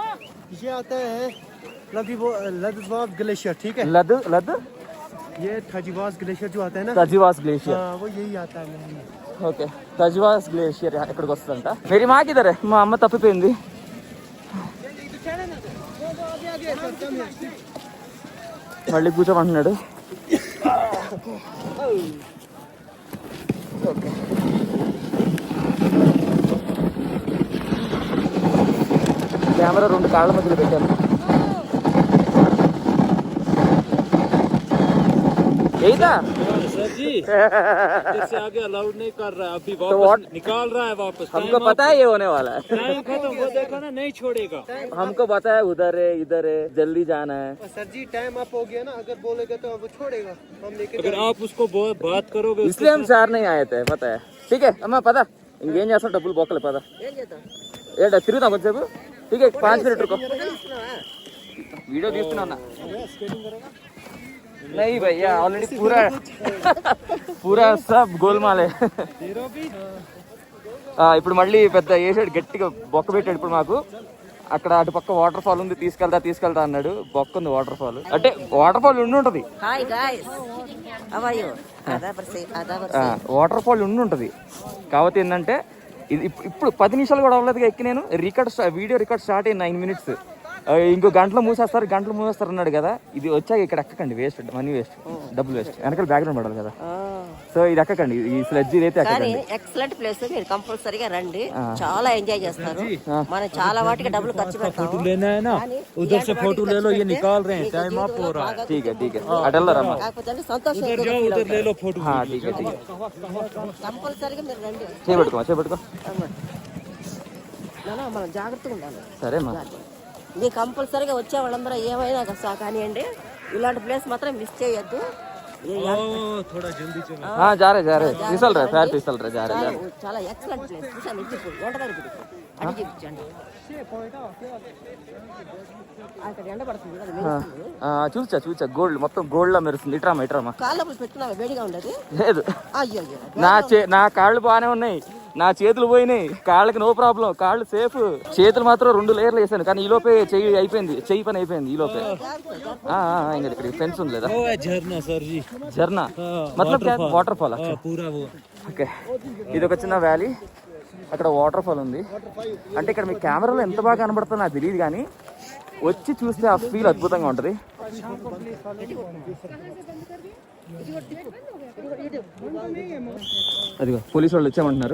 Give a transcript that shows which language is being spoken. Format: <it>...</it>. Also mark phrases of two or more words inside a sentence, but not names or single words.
<hi>ये आता है लद्वास ग्लेशियर, ठीक है? लद ये थजीवास ग्लेशियर जो आता है ना, तजीवास ग्लेशियर. वो यही आता है.</hi> <te>ఓకే, తజివాస్ గ్లేషియర్ ఇక్కడికి వస్తుందంట. మరి మాకిదరే మా అమ్మ తప్పిపోయింది. మళ్ళీ కూర్చోమంటున్నాడు. ఓకే, కెమెరా 2 కాళ్ళ మధ్యలో పెట్టాను. ఏదా</te> <hi>सर जी इससे आगे अलाउड नहीं कर रहा है, अभी वापस निकाल रहा है वापस. हमको पता है ये होने वाला है. टाइम खत्म, वो देखो ना, नहीं छोड़ेगा. हमको पता है उधर है इधर है, जल्दी जाना है. सर जी टाइम अप हो गया ना, अगर बोलेगा तो वो छोड़ेगा, हम लेके अगर आप उसको बहुत बात करोगे इसलिए हम चार नहीं आए थे, पता है. ठीक है अम्मा, पता</hi> <te>ఇంకేం చేస్తాం, డబ్బులు బొక్కలే. పద ఏంటో తిరుగుతాం కొంచెంసేపు.</te> <hi>ठीक है 5 मिनट रुको.</hi> <te>వీడియో తీస్తున్నా.</te> <hi>नहीं भैया, ऑलरेडी पूरा सब गोलमाल है.</hi> <te>ఇప్పుడు మళ్ళీ పెద్ద వేసాడు, గట్టిగా బొక్క పెట్టాడు. ఇప్పుడు మాకు అక్కడ అటు పక్క వాటర్ ఫాల్ ఉంది, తీసుకెళ్తా అన్నాడు. బొక్క ఉంది వాటర్ ఫాల్, అంటే వాటర్ ఫాల్ ఉండి</te> <en>Hi guys, how are you?</en> <te>వాటర్ ఫాల్ ఉండి కాకపోతే ఏంటంటే ఇది ఇప్పుడు 10 నిమిషాలు కూడా అవ్వలేదుగా ఎక్కి నేను వీడియో రికార్డ్ స్టార్ట్ అయ్యి 9 minutes. ఇంకో గంటలో మూసేస్తారు అన్నాడు కదా. ఇది వచ్చాక ఇక్కడ ఎక్కకండి, వేస్ట్, మనీ వేస్ట్, డబ్బులు వేస్ట్, వెనకాల బ్యాక్గ్రౌండ్ పడాలి కదా. సో ఇది ఎక్కకండి, ఈ స్లెడ్జ్ అయితే ఎక్కకండి. ఎక్సలెంట్ ప్లేస్, మీరు కంపల్సరీగా రండి, చాలా ఎంజాయ్ చేస్తారు. మనం చాలా వాటికి డబ్బులు ఖర్చు పెడతాము.</te> <hi>उधर से फोटो ले लो, ये निकाल रहे हैं, टाइम आप हो रहा है. ठीक है</hi> <te>అటు వెళ్ళారమ్మా. కాకపోతే సంతోషం,</te> <hi>उधर ले लो फोटो. ठीक है</hi> <te>కంపల్సరీగా మీరు రండి. చేపట్టుకో మనం జాగ్రత్తగా ఉండాలి. సరేమ్మా. మీరు కంపల్సరీగా వచ్చే వాళ్ళందరూ ఏమైనా కానివ్వండి, ఇలాంటి ప్లేస్ మాత్రం మిస్ చేయొద్దు.</te> <hi>थोड़ा जल्दी चलो. जा रहे फिसल रहे जा रहे.</hi> <te>చాలా ఎక్సలెంట్ ప్లేస్. చూసాను, ఇప్పుడు ఎండ దగ్గర అది చూపించండి. అక్కడ ఎండ పడుతుంది కదా, మెరుస్తుంది. చూచా గోల్డ్, మొత్తం గోల్డ్ లా మెరుస్తుంది. ఇట్రామా కాళ్ళప్పుడు పెట్టుకున్నావా, వేడిగా ఉండదు. లేదు, అయ్యో నా కాళ్ళు బాగానే ఉన్నాయి, నా చేతులు పోయినాయి. కాళ్ళకి నో ప్రాబ్లం, కాళ్ళు సేఫ్. చేతులు మాత్రం 2 లేయర్లు వేసాను, కానీ ఈ లోపే చెయ్యి పని అయిపోయింది. ఈ లోపే ఇంకా ఇక్కడ ఫెన్స్ ఉంది లేదా.</te> <hi>झरना मतलब क्या,</hi> <te>వాటర్ ఫాల్. ఓకే, ఇది ఒక చిన్న వ్యాలీ, అక్కడ వాటర్ ఫాల్ ఉంది. అంటే ఇక్కడ మీ కెమెరాలో ఎంత బాగా కనబడుతుందో నాకు తెలియదు, కానీ వచ్చి చూస్తే ఆ ఫీల్ అద్భుతంగా ఉంటుంది. అదిగో పోలీసు వాళ్ళు వచ్చామంటున్నారు.</te>